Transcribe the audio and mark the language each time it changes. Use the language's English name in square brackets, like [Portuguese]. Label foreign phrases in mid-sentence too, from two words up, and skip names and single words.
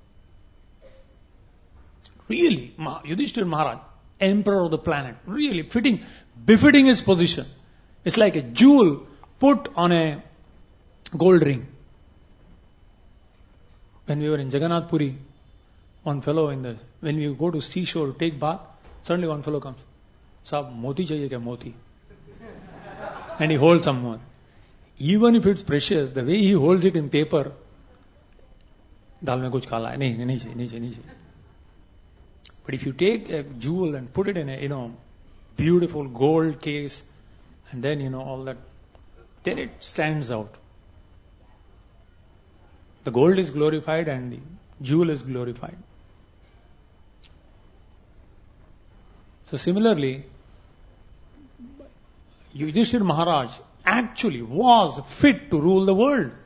[English] Really, Yudhishthira Maharaj, emperor of the planet, really befitting his position. It's like a jewel put on a gold ring. When we were in Jagannath Puri, one fellow when we go to seashore to take bath, suddenly one fellow comes. [Hindi] Saab, moti chahiye kya moti? [English] And he holds some more. Even if it's precious, the way he holds it in paper, [Hindi] dal mein kuch kala hai. Nahi chahiye. [English] But if you take a jewel and put it in a, beautiful gold case, And then, all that, then it stands out. The gold is glorified and the jewel is glorified. So similarly, Yudhishthira Maharaj actually was fit to rule the world.